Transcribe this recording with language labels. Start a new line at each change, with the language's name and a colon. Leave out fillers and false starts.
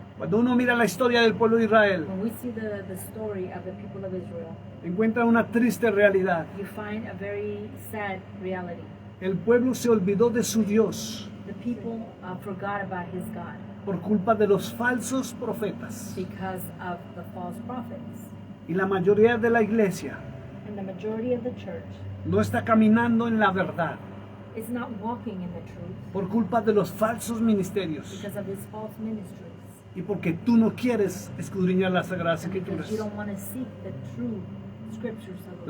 Spanish: Cuando uno mira la historia del pueblo de Israel,
English: When we see the story of the people of Israel,
Spanish: encuentra una triste realidad.
English: you find a very sad reality.
Spanish: El pueblo se olvidó de su Dios
English: The people forgot about his God
Spanish: por culpa de los falsos profetas.
English: because of the false prophets.
Spanish: Y la mayoría de la iglesia
English: And the majority of the church
Spanish: no está caminando en la verdad
English: is not walking in the truth
Spanish: por culpa de los falsos ministerios
English: because of his false ministries.
Spanish: y porque tú no quieres escudriñar las Sagradas
English: And because
Spanish: Escrituras,
English: you don't want to seek the true scriptures of the